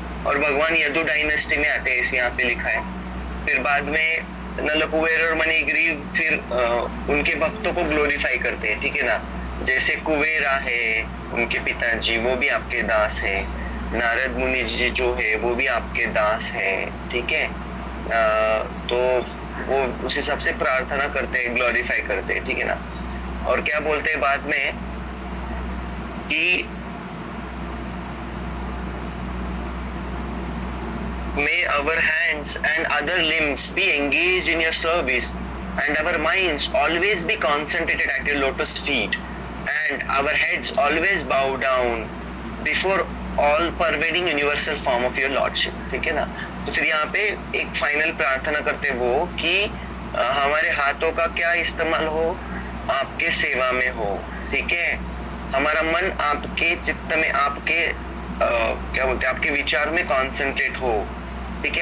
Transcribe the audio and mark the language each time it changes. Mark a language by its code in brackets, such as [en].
[hi] और भगवान यदु डायनेस्टी में आते हैं, ऐसे यहाँ पे लिखा है। फिर बाद में नल कुबेर और मणिग्रीव फिर उनके भक्तों को ग्लोरीफाई करते हैं, ठीक है ना। जैसे कुबेरा है उनके पिताजी, वो भी आपके दास है, नारद मुनि जी जो है वो भी आपके दास है, ठीक है। तो वो उस हिसाब से प्रार्थना करते हैं, ग्लोरीफाई करते हैं, ठीक है ना। और क्या बोलते हैं बाद में कि [en] may our hands and other limbs be engaged in your service and our minds always be concentrated at your lotus feet and our heads always bow down before all pervading universal form of your lordship, [hi] ठीक है ना। तो फिर यहाँ पे एक final प्रार्थना करते वो कि हमारे हाथों का क्या इस्तेमाल हो, आपके सेवा में हो, ठीक है। हमारा मन आपके चित्त में, आपके क्या बोलते हैं, आपके विचार में कॉन्सेंट्रेट हो, ठीक है।